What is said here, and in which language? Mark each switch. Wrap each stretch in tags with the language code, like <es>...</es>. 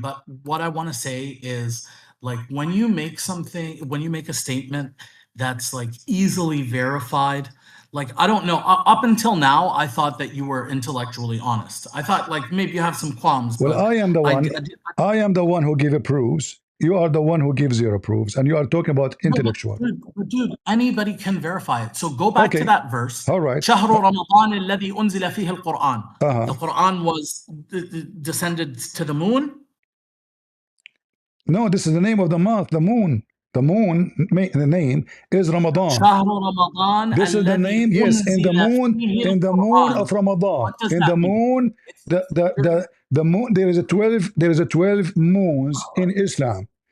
<en>But what I want to say is, like, when you make a statement that's like easily verified, like, I don't know, up until now, I thought that you were intellectually honest. I thought like maybe you have some qualms. Well, I am the one. I am the one who give proofs. You are the one who gives your proofs, and you are talking about intellectual. Dude, anybody can verify it. So go back to that verse. All right.</en> <ar>شهر رمضان الذي أنزل فيه القرآن.</ar> <en>The Quran was descended to the moon. No, this is the name of the month, the moon. The moon, the name is Ramadan.</en> <ar>شهر رمضان.</ar> <en>This is the name, yes, in the moon of Ramadan. In the moon, the moon, there is a 12 moons in Islam.</en>